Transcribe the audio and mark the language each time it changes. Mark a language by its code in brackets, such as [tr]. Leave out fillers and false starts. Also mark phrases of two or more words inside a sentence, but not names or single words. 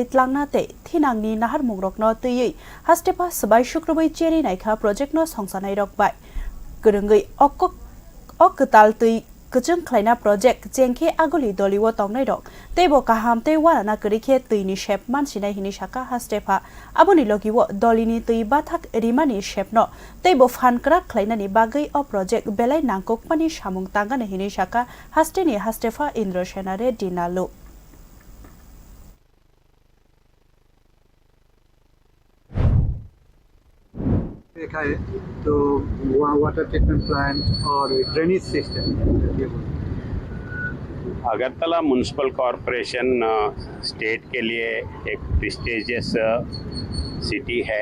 [trp] tlangना ते थिनांनि नाहार मुंग्रकनो तैयै हास्टेफा सबाय शुक्रबै चेरी नायखा प्रोजेक्टनो संसानाय रकबाय गरंगै अकताल तै गोजों ख्लायना प्रोजेक्ट जेंखे आगुलि दलिव तंनाय रक तेबो काहाम ते वाराना करिखे तैनि शेप मानसिनाय हिनि शाखा हास्टेफा आबुनि लगिव दलिनि तै बाथाक रिमानि शेपनो तेबो फानक्रा ख्लायनानि बागै अ प्रोजेक्ट बेलाय नांकोकपानि सामुं तांगानो हिनि शाखा हास्टेनि हास्टेफा इन्द्रसेना रेड्डी नालु [hi] देखा है तो [en] water treatment plant [hi] और [en] drainage system. [hi] अगरतला म्यूनिसिपल कॉरपोरेशन स्टेट के लिए एक [en] prestigious city [hi] है।